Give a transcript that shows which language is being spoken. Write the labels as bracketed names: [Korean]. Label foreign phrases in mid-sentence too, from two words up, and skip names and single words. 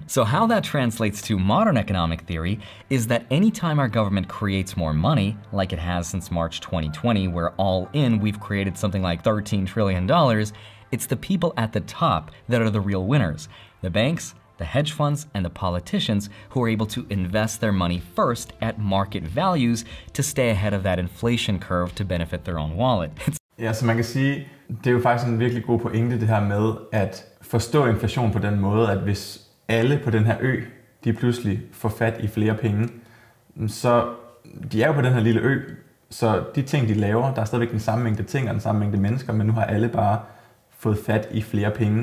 [English] So how that translates to modern economic theory is that anytime our government creates more money, like it has since March 2020, where all in we've created something like $13 trillion, it's the people at the top that are the real winners. The banks, the hedge funds, and the politicians who are able to invest their money first at market values to stay ahead of that inflation curve to benefit their own wallet. [Danish] Ja, så man kan sige, det er jo faktisk en virkelig god pointe det her med at forstå inflation på den måde, at hvis alle på den her ø, de pludselig får fat i flere penge, så de er jo på den her lille ø, så de ting de laver, der er stadigvæk den samme mængde ting og den samme mængde mennesker, men nu har alle bare fået fat i flere penge.